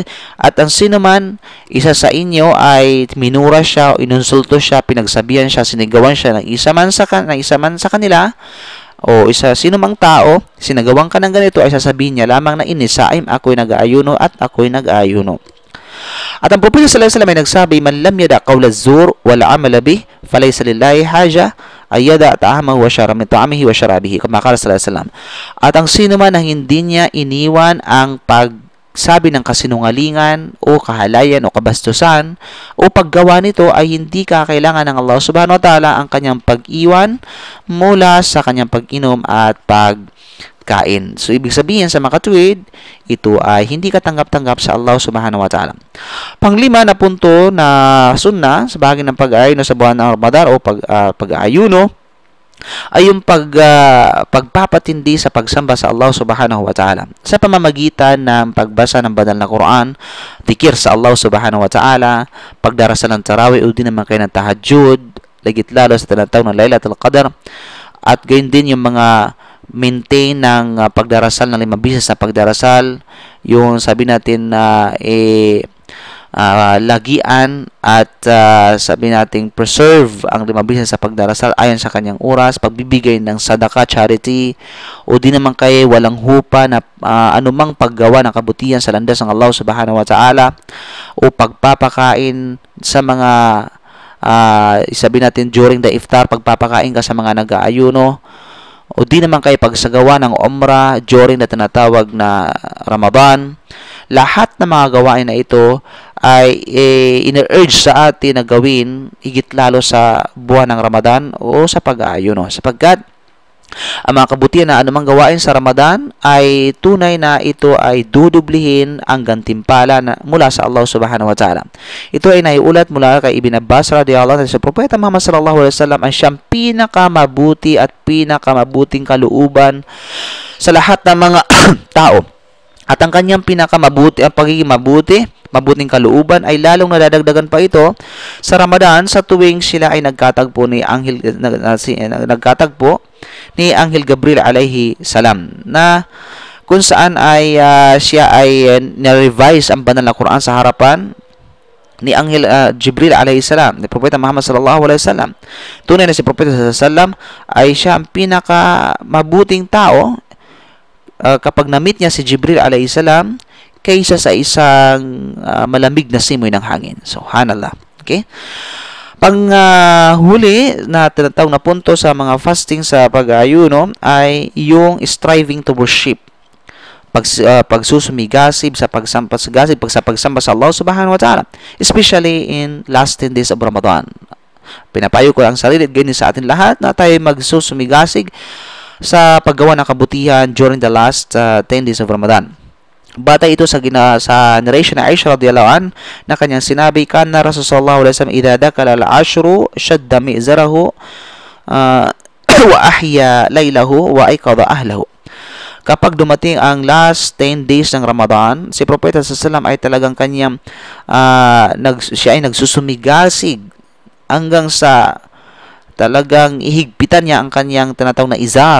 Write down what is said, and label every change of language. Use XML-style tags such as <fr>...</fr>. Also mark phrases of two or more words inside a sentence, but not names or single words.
<tl>At ang sino man, isa sa inyo ay minura siya o inunsulto siya, pinagsabihan siya, sinigawan siya ng isa man sa kanila, o sino mang tao, sinagawan ka ng ganito, ay sasabihin niya lamang na inisaim, ako'y nag-aayuno at ako'y nag-aayuno. At ang Propeta</tl> <ar>صلى الله عليه وسلم</ar> <tl>ay nagsabi,</tl> <ar>من لم يدع قول الزور والعمل به فليس لله حاجة أن يدع طعامه وطعامه وشرابه، كما قال صلى الله عليه وسلم.</ar> <tl>At ang sino man na hindi niya iniwan ang pagsabi ng kasinungalingan o kahalayan o kabastusan o paggawa nito, ay hindi kakailangan ng Allah</tl> <ar>سبحانه وتعالى</ar> <tl>ang kanyang pag-iwan mula sa kanyang pag-inom at pagkain. So, ibig sabihin sa makatuwid, ito ay hindi katanggap-tanggap sa Allah</tl> <ar>سبحانه وتعالى.</ar> <tl>Panglima na punto na sunna sa bahagi ng pag-aayuno sa buwan ng Ramadan o pag-aayuno ay yung pagpapatindi sa pagsamba sa Allah</tl> <ar>سبحانه وتعالى</ar> <tl>sa pamamagitan ng pagbasa ng banal na Quran, tikir sa Allah</tl> <ar>سبحانه وتعالى,</ar> <tl>pagdarasal ng tarawih o din naman kayo ng tahajjud, lagit lalo sa tinatawag ng Laylatul Qadr, at gayon din yung mga maintain ng pagdarasal ng 5 beses na pagdarasal, yung sabi natin na lagian at sabi nating preserve ang 5 beses sa pagdarasal ayon sa kanyang oras, pagbibigay ng sadaka, charity, o di naman kay walang hupa na anumang paggawa ng kabutihan sa landas ng Allah</tl> <ar>سبحانه وتعالى,</ar> <tl>o pagpapakain sa mga sabi natin</tl> <en>during the iftar,</en> <tl>pagpapakain ka sa mga nag-aayuno, o di naman kay pagsagawa ng umrah during na tinatawag na Ramadan. Lahat ng mga gawain na ito ay ina-urge sa atin na gawin higit lalo sa buwan ng Ramadan o sa pag-aayuno, sapagkat ang mga kabutihan na anumang gawain sa Ramadan ay tunay na ito ay dudublihin ang gantimpala mula sa Allah</tl> <ar>سبحانه وتعالى.</ar> <tl>Ito ay naiulat mula kay Ibn Abbas</tl> <ar>رضي الله عنه</ar> <tl>sa Propeta Muhammad</tl> <ar>صلى الله عليه وسلم</ar> <tl>ay siyang pinakamabuti at pinakamabuting kalooban sa lahat ng mga tao. At ang kanyang pinakamabuti, ang pagiging mabuting kalooban ay lalong nadadagdagan pa ito sa Ramadan sa tuwing sila ay nagkatagpo ni Anghel Gabriel</tl> <ar>عليه السلام,</ar> <tl>na kung saan ay siya ay na-revise ang banal na Quran sa harapan ni Anghel Jibril</tl> <ar>عليه السلام,</ar> <tl>ni Propeta Muhammad</tl> <ar>صلى الله عليه وسلم.</ar> <tl>Tunay na si Propeta</tl> <ar>صلى الله عليه وسلم</ar> <tl>ay siya ang pinakamabuting tao kapag na-meet niya si Jibril</tl> <ar>عليه السلام</ar> <tl>kaysa sa isang malamig na simoy ng hangin. Subhanallah. Okay? Huli na tinatawag na punto sa mga fasting sa pag-aayuno ay yung</tl> <en>striving to worship.</en> <tl>Pagsusumigasib sa pagsamba sa Allah</tl> <ar>سبحانه وتعالى,</ar> <en>especially in last 10 days of Ramadan.</en> <tl>Pinapayo ko ang sarili at ganyan sa atin lahat na tayo magsusumigasig sa paggawa ng kabutihan</tl> <en>during the last 10 days of Ramadan.</en> <tl>Batay ito sa narration na Aisha</tl> <ar>رضي الله عن</ar> <tl>na kanyang sinabi,</tl> <ar>كان رسول الله صلى الله عليه وسلم إذا دخل العشر شد مئزره وأحيا ليله وأيقظ أهله.</ar> <tl>Kapag dumating ang</tl> <en>last 10 days</en> <tl>ng Ramadan, si Propeta</tl> <ar>صلى الله عليه وسلم</ar> <tl>ay talagang kanyang siya ay nagsusumigasig hanggang sa talagang ihigpitan niya ang kanyang tinatawag na izar.</tl>